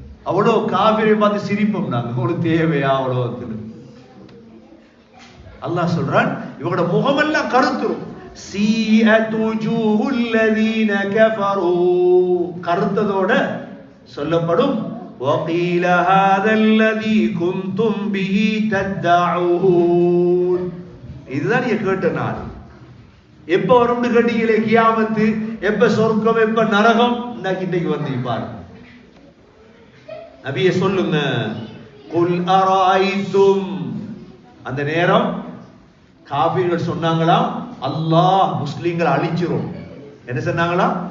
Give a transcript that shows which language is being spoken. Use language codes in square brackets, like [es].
[ta] அவ்வளோ காபிரை பார்த்து சிரிப்போம் நாங்க. ஒரு தேவையா அவ்வளோ? அல்லாஹ் சொல்றான், இவங்களோட முகமெல்லாம் கருத்துரும். [ar] சீஅத் wujuhul ladina kafaru, [ta] கருத்ததோட சொல்லப்படும். [ar] وقيل هذا الذي كنتم به تدعون, [ta] இதுதான் நீங்க கேட்ட நாள். எப்ப வரும்னு கேட்டீங்களே கியாமத்து, எப்ப சொர்க்கம் எப்ப நரகம், இன்னைக்கு வந்து பாருங்க. நபியே சொல்லுங்க, [ar] குல் அராய்தும், [ta] அந்த நேரம் காபிர்கள் சொன்னாங்களாம், அல்லாஹ் முஸ்லிம்களை அழிச்சிரும். என்ன சொன்னாங்களா?